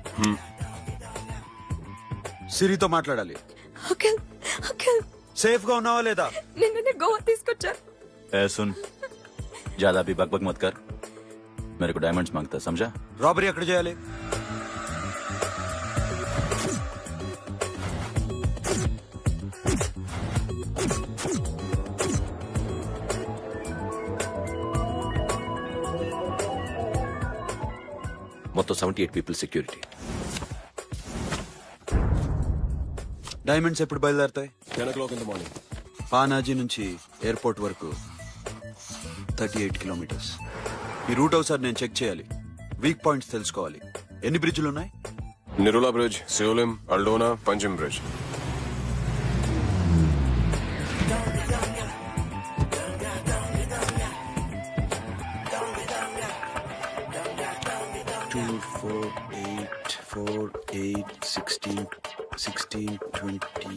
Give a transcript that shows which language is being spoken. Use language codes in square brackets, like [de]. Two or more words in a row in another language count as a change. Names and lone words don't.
[te] సిరితో మాట్లాడాలి. అంకుల్ అంకుల్ సేఫ్ గా ఉన్నావా లేదా? నిన్ననే గోవా తీసుకొచ్చారు. [hi] ए सुन, ज्यादा भी बकबक मत कर. मेरे को डायमंड्स मांगता, समझा? [te] రాబరీ ఎక్కడ చేయాలి? మొత్తం 78 [en] people security. [te] డైమండ్స్ ఎప్పుడు బయలుదేరతాయి? [en] 10 o'clock in the morning. [te] పానాజీ నుంచి ఎయిర్పోర్ట్ వరకు 38 కిలోమీటర్స్. ఈ రూట్ ఒకసారి నేను చెక్ చేయాలి. [en] weak points [te] తెలుసుకోవాలి. ఎన్ని బ్రిడ్జ్లు ఉన్నాయి? Nirula Bridge, Seolim, Aldona, Panjim Bridge. Two, 4, 8, 4, 8, 16, 16, 20.